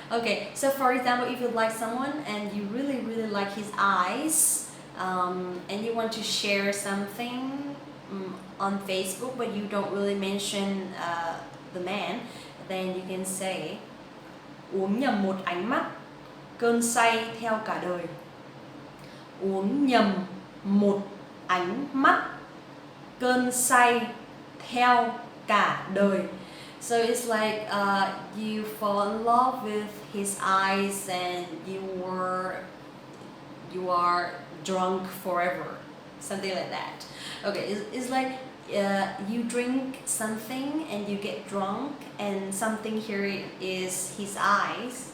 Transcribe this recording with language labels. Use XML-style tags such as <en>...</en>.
<en>Okay, so for example, if you like someone and you really like his eyes, and you want to share something on Facebook but you don't really mention the man, then you can say</en> <vi>uống nhầm một ánh mắt, cơn say theo cả đời. Uống nhầm một ánh mắt, cơn say theo cả đời.</vi> <en>So it's like you fall in love with his eyes and you are drunk forever, something like that. Okay, it's like you drink something and you get drunk, and something here is his eyes.</en>